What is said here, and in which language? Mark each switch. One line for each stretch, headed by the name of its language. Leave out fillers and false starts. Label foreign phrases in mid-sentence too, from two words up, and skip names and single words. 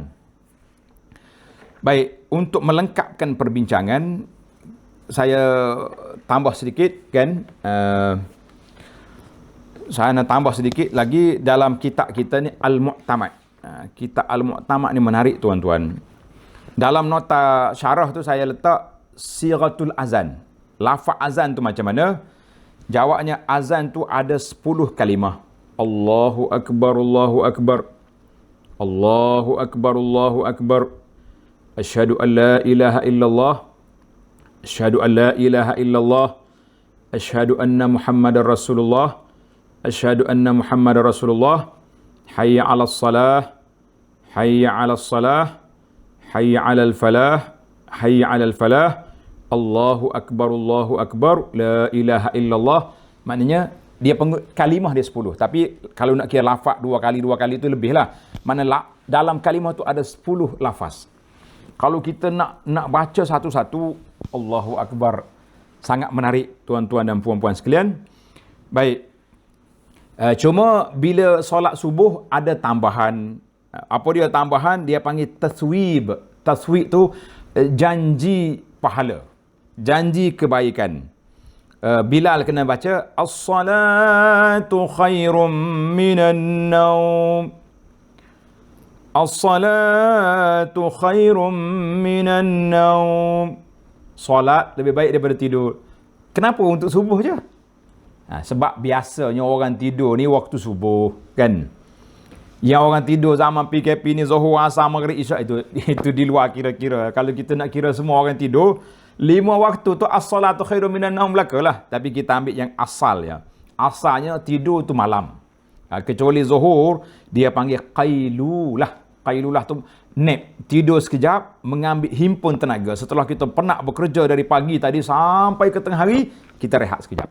Malay: Baik, untuk melengkapkan perbincangan, saya tambah sedikit kan, saya nak tambah sedikit lagi dalam kitab kita ni Al-Mu'tamad. Kitab Al-Mu'tamad ni menarik tuan-tuan. Dalam nota syarah tu saya letak
Arabic: صيغة الأذان.
Malay: Lafaz azan tu macam mana? Jawabnya, azan tu ada 10 kalimah.
Arabic: الله أكبر، الله أكبر. الله أكبر، الله أكبر. أشهد أن لا إله إلا الله. أشهد أن لا إله إلا الله. أشهد أن محمدا رسول الله. أشهد أن محمدا رسول الله. حي على الصلاة. حي على الصلاة. حي على الفلاح. حي على الفلاح. الله أكبر، الله أكبر. لا إله إلا الله.
Malay: Maknanya dia kalimah dia 10. Tapi kalau nak kira lafaz dua kali itu lebih lah. Mana dalam kalimah tu ada 10 lafaz. Kalau kita nak baca satu-satu,
Arabic: الله أكبر.
Malay: Sangat menarik tuan-tuan dan puan-puan sekalian. Baik. Cuma bila solat subuh ada tambahan. Apa dia tambahan? Dia panggil taswib. Taswib tu janji pahala. Janji kebaikan. Bilal kena baca
Arabic: الصلاة خير من النوم. الصلاة خير من النوم.
Malay: Solat lebih baik daripada tidur. Kenapa untuk subuh je? Sebab biasanya orang tidur ni waktu subuh kan. Yang orang tidur zaman PKP ni Zuhur, Asar, Maghrib, Isyak itu di luar kira-kira. Kalau kita nak kira semua orang tidur, 5 waktu tu
Arabic: الصلاة خير من النوم
Malay: belakalah. Tapi kita ambil yang asal ya. Asalnya tidur tu malam. Kecuali Zuhur, dia panggil qailulah. Qailulah tu nap, tidur sekejap, mengambil himpun tenaga. Setelah kita penat bekerja dari pagi tadi sampai ke tengah hari, kita rehat sekejap.